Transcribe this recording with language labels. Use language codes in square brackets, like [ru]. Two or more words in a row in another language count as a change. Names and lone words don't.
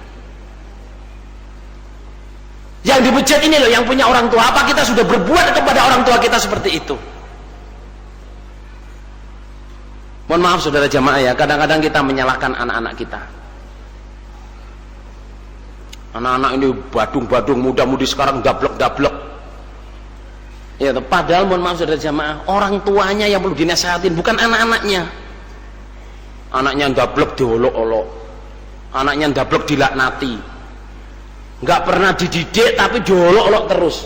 [id] Yang dibejat ini loh yang punya orang tua. Apa kita sudah berbuat kepada orang tua kita seperti itu? Mohon maaf saudara jamaah ya, kadang-kadang kita menyalahkan anak-anak kita. Anak-anak ini badung-badung, muda-mudi sekarang dablek-dablek. Ya, padahal mohon maaf saudara jamaah, orang tuanya yang perlu dinasehatin, bukan anak-anaknya. Anaknya dablek diolok-olok, anaknya dablek dilaknati, nggak pernah dididik tapi diolok-olok terus.